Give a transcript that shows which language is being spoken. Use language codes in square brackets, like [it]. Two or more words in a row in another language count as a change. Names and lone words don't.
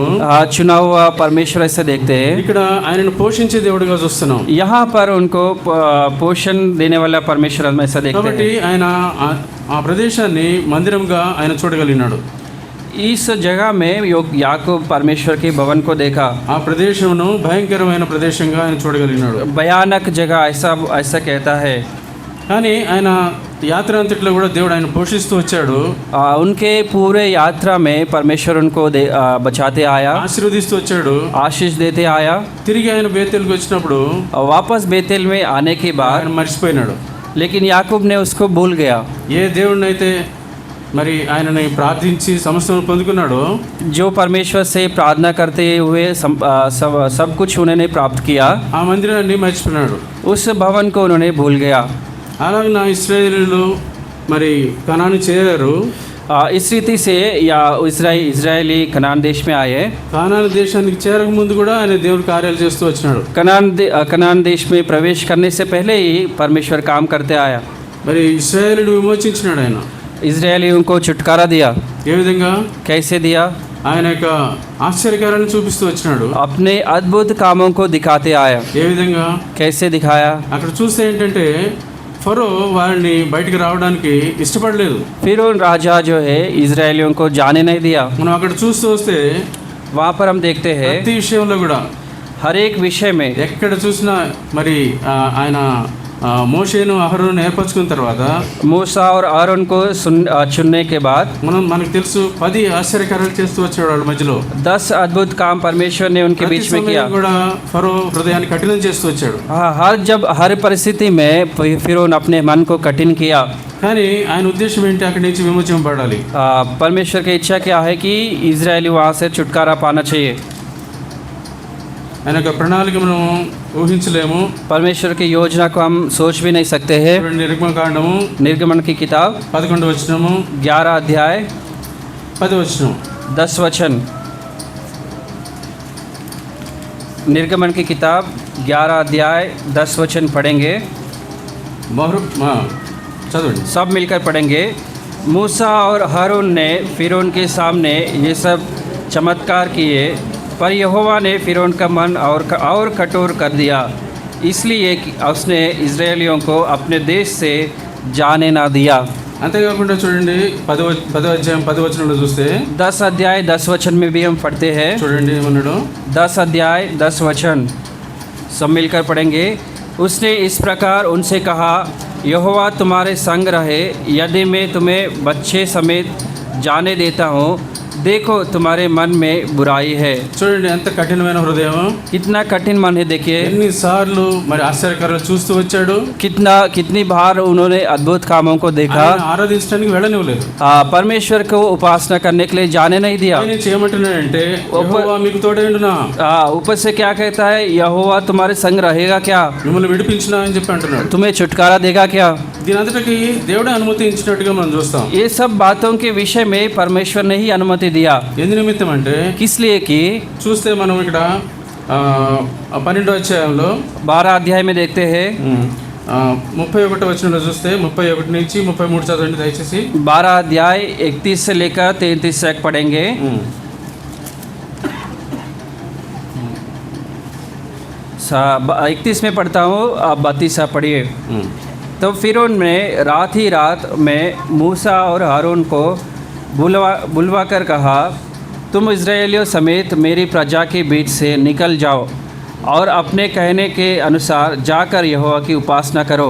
[hi] चुना हुआ परमेश्वर ऐसे देखते हैं। [te] ఇక్కడ ఆయనను పోషించే దేవుడిగా చూస్తున్నాం. [hi] यहाँ पर उनको पोषण देने वाला परमेश्वर हम ऐसा देखते [te] కాబట్టి [hi] हैं। [te] ఆయన ఆ ప్రదేశాన్ని మందిరంగా ఆయన చూడగలిగినాడు. [hi] इस जगह में याकूब परमेश्वर के भवन को देखा, [te] ఆ ప్రదేశమును భయంకరమైన ప్రదేశంగా ఆయన చూడగలిగినాడు. [hi] भयानक जगह ऐसा कहता है। [te] కానీ ఆయన యాత్ర అంతట్లో కూడా దేవుడు ఆయన పోషిస్తూ వచ్చాడు. [hi] उनके पूरे यात्रा में परमेश्वर उनको बचाते आया, [te] ఆశీర్వదిస్తూ వచ్చాడు, [hi] आशीष देते आया। [te] తిరిగి ఆయన బేతేలుకి వచ్చినప్పుడు [hi] वापस बेतेल में आने के बाद [te] ఆయన మర్చిపోయినాడు. [hi] लेकिन याकूब ने उसको भूल गया। [te] ఏ దేవుడినైతే మరి ఆయనని ప్రార్థించి సమస్తం పొందుకున్నాడో, [hi] जो परमेश्वर से प्रार्थना करते हुए सब कुछ उन्होंने प्राप्त किया, [te] ఆ మందిరాన్ని మర్చిపోయినాడు. [hi] उस भवन को उन्होंने भूल गया। [te] అలాగే నా ఇశ్రాయేలీయులు మరి కనాను చేరారు. [hi] इस रीति से या इजरायली कनान देश में आए। [te] కానాను దేశానికి చేరక ముందు కూడా ఆయన దేవుడి కార్యాలు చేస్తూ వచ్చినాడు. [hi] कनान देश में प्रवेश करने से पहले ही परमेश्वर काम करते आया। [te] మరి ఇశ్రాయేలును విమోచించినాడు ఆయన. [hi] इजरायलियों को छुटकारा दिया। [te] ఏ విధంగా? [hi] कैसे दिया? [te] ఆయన యొక్క ఆశ్చర్యకారాన్ని చూపిస్తూ వచ్చినాడు. [hi] अपने अद्भुत कामों को दिखाते आया। [te] ఏ విధంగా? [hi] कैसे दिखाया? [te] అక్కడ చూస్తే ఏంటంటే ఫరో వారిని బయటికి రావడానికి ఇష్టపడలేదు. [hi] फिरौन राजा जो है इजरायलियों को जाने नहीं दिया। [te] మనం అక్కడ చూస్తూ వస్తే [hi] वहाँ पर हम देखते हैं [te] ప్రతి విషయంలో కూడా [hi] हर एक विषय में [te] ఎక్కడ చూసినా మరి ఆయన మోషేను అహరోను ఏర్పరచుకున్న తర్వాత [hi] मूसा और आरोन को चुनने के बाद [te] మనకు తెలుసు 10 ఆశ్చర్యకార్యాలు చేస్తూ వచ్చాడు వాళ్ళ మధ్యలో. [hi] 10 अद्भुत काम परमेश्वर ने उनके बीच में किया। [te] కూడా ఫరో హృదయాన్ని కఠినం చేస్తూ వచ్చాడు. [hi] हर परिस्थिति में फिरौन अपने मन को कठिन किया। [te] కానీ ఆయన ఉద్దేశం ఏంటి? అక్కడి నుంచి విమోచింపబడాలి. [hi] परमेश्वर की इच्छा क्या है कि इजरायली वहाँ से छुटकारा पाना चाहिए। [te] ఆయన యొక్క ప్రణాళిక మనం ఊహించలేము. [hi] परमेश्वर की योजना को हम सोच भी नहीं सकते हैं। [te] నిర్గమకాండము [hi] निर्गमन की किताब [te] 11వ వచనము [hi] 11 अध्याय [te] 10వ వచనం [hi] 10 वचन। निर्गमन की किताब 11 अध्याय 10 वचन पढ़ेंगे, [te] చదవండి. [hi] सब मिलकर पढ़ेंगे। मूसा और हारून ने फिरौन के सामने ये सब चमत्कार किए, पर यहोवा ने फिरौन का मन और कठोर कर दिया, इसलिए कि उसने इज़राइलियों को अपने देश से जाने ना दिया। [te] అంతేకాకుండా చూడండి 10వ అధ్యాయం 10వ వచనంలో చూస్తే [hi] 10 अध्याय 10 वचन में भी हम पढ़ते हैं। [te] చూడండి ఏమన్నాడు [hi] 10 अध्याय 10 वचन सब मिलकर पढ़ेंगे। उसने इस प्रकार उनसे कहा, यहोवा तुम्हारे संग रहे, यदि मैं तुम्हें बच्चे समेत जाने देता हूँ, देखो तुम्हारे मन में बुराई है। [te] చూడండి ఎంత కఠినమైన హృదయం, [hi] कितना कठिन मन है, देखिए [te] ఎన్నిసార్లు మరి ఆశ్చర్యకరాలు చూస్తూ వచ్చాడు, [hi] कितनी बार उन्होंने अद्भुत कामों को देखा, [te] ఆయన ఆరాధించడానికి వెళ్ళనివ్వలేదు, [hi] परमेश्वर को उपासना करने के लिए जाने नहीं दिया। [te] ఆయన చేయమంటున్నాడంటే యెహోవా మీకు తోడైండునా, [hi] ऊपर से क्या कहता है, यहोवा तुम्हारे संग रहेगा क्या, [te] మిమ్మల్ని విడిపించినా అని చెప్పి అంటున్నాడు। [hi] तुम्हें छुटकारा देगा क्या। [te] దీని అంతటికి దేవుడే అనుమతించినట్టుగా మనం చూస్తాం। [hi] ये सब बातों के विषय में परमेश्वर ने ही अनुमति दिया। [te] ఎందు నిమిత్తం అంటే [hi] किस लिए कि [te] చూస్తే మనం ఇక్కడ 12వ అధ్యాయంలో [hi] 12 अध्याय में देखते हैं, [te] 31వ వచనంలో చూస్తే 31 నుంచి 33 చదవండి దయచేసి। [hi] 12 अध्याय 31 से लेकर 33 तक पढ़ेंगे। 31 में पढ़ता हूँ, आप 32 पढ़िए। तो फिरौन ने रात ही रात में मूसा और हारून को बुलवा कर कहा, तुम इज़राइलियों समेत मेरी प्रजा के बीच से निकल जाओ और अपने कहने के अनुसार जाकर यहोवा की उपासना करो।